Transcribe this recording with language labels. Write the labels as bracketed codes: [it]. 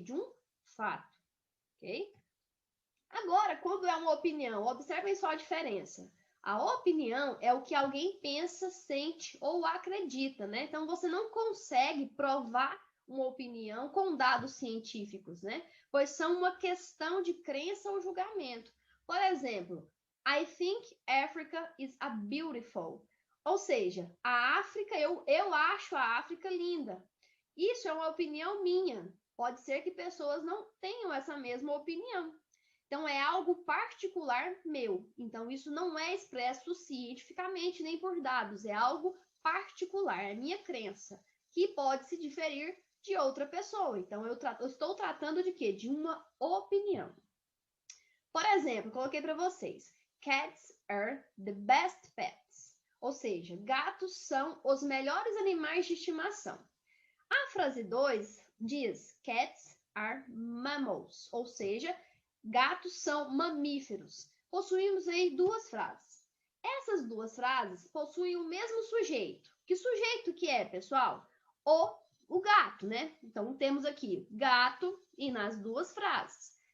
[pt] De um fato, ok? Agora, quando é uma opinião, observem só a diferença. A opinião é o que alguém pensa, sente ou acredita, né? Então, você não consegue provar uma opinião com dados científicos, né? Pois são uma questão de crença ou julgamento. Por exemplo, [en] I think Africa is a beautiful. [pt] Ou seja, a África, eu acho a África linda. Isso é uma opinião minha. Pode ser que pessoas não tenham essa mesma opinião. Então, é algo particular meu. Então, isso não é expresso cientificamente nem por dados. É algo particular, é minha crença, que pode se diferir de outra pessoa. Então, eu estou tratando de quê? De uma opinião. Por exemplo, coloquei para vocês. [en] Cats are the best pets. [pt] Ou seja, gatos são os melhores animais de estimação. A frase 2 diz [en] Cats are mammals. [pt] Ou seja, gatos são mamíferos. Possuímos aí duas frases. Essas duas frases possuem o mesmo sujeito. Que sujeito que é, pessoal? O gato, né? Então, temos aqui gato e nas duas frases.